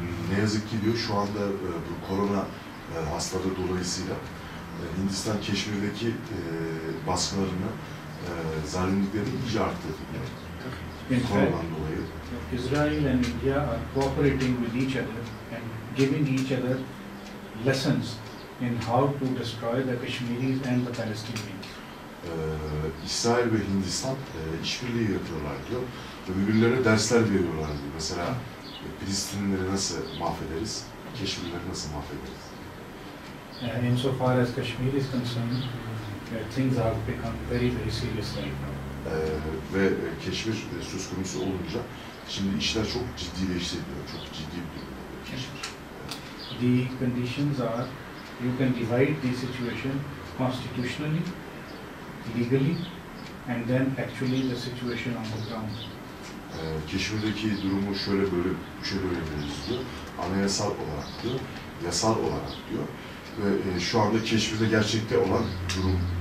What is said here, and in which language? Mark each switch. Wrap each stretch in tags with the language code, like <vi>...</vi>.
<tr>Ne yazık ki diyor şu anda bu korona hastalığı dolayısıyla Hindistan Keşmir'deki baskılarını, zalimliklerini iyice arttırdı. Koronadan dolayı.</tr> <en>Israel and India are cooperating with each other and giving each other lessons in how to destroy the Kashmiris and the Palestinians.</en> <tr>İsrail ve Hindistan işbirliği yapıyorlar diyor ve birbirlerine dersler veriyorlar diyor. Mesela Filistinlileri nasıl mahvederiz, Keşmirlileri nasıl mahvederiz?</tr> <en>Insofar as Kashmir is concerned, things have become very, very serious right now.</en> <tr>Ve Keşmir söz konusu olunca şimdi işler çok ciddileşti diyor, çok ciddi bir durumda Keşmir.</tr> <en>The conditions are, you can divide the situation constitutionally, legally, and then actually the situation on the ground.</en> <tr>Keşmir'deki durumu şöyle bölebiliriz diyor, anayasal olarak diyor, yasal olarak diyor ve şu anda Keşmir'de gerçekte olan durum.</tr>